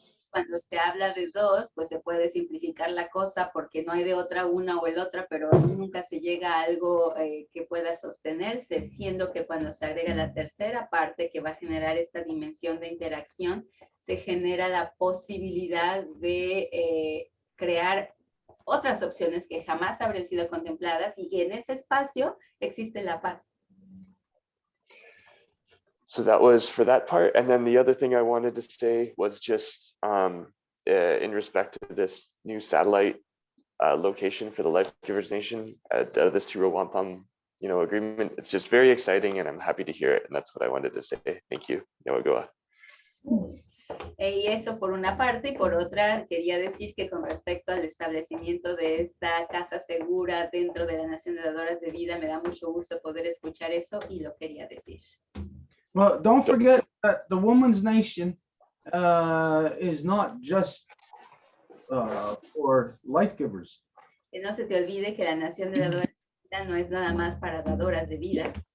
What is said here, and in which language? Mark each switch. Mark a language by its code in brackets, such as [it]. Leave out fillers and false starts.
[es] Cuando se habla de dos, pues se puede simplificar la cosa porque no hay de otra una o el otra, pero nunca se llega a algo que pueda sostenerse, siendo que cuando se agrega la tercera parte que va a generar esta dimensión de interacción, se genera la posibilidad de crear otras opciones que jamás habrían sido contempladas y en ese espacio existe la paz. [en] So that was for that part. And then the other thing I wanted to say was just in respect to this new satellite location for the Life Givers Nation, this Tiro Wampum, agreement. It's just very exciting and I'm happy to hear it. And that's what I wanted to say. Thank you. Noagoa. [es] Y eso por una parte, y por otra quería decir que con respecto al establecimiento de esta casa segura dentro de la Nación de Dadoras de Vida, me da mucho gusto poder escuchar eso y lo quería decir. [en] Well, don't forget that the Woman's Nation is not just for life givers. [es] Que no se te olvide que la Nación de Dadoras de Vida no es nada más para dadoras de vida.